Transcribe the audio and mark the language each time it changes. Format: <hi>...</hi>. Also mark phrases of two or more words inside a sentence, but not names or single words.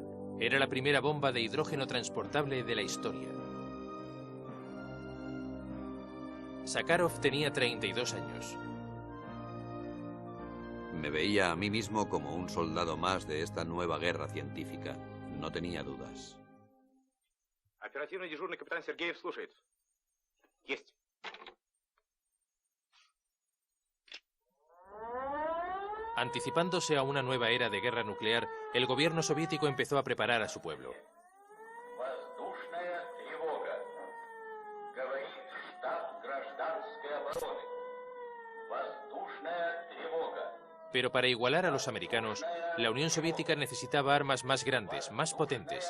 <es>Era la primera bomba de hidrógeno transportable de la historia. Sakharov tenía 32 años. Me veía a mí mismo como un soldado más de esta nueva guerra científica. No tenía dudas.</es> <ru>Оперативный дежурный капитан Сергеев слушает. Есть.</ru> <es>Anticipándose a una nueva era de guerra nuclear, el gobierno soviético empezó a preparar a su pueblo. Pero para igualar a los americanos, la Unión Soviética necesitaba armas más grandes, más potentes.</es>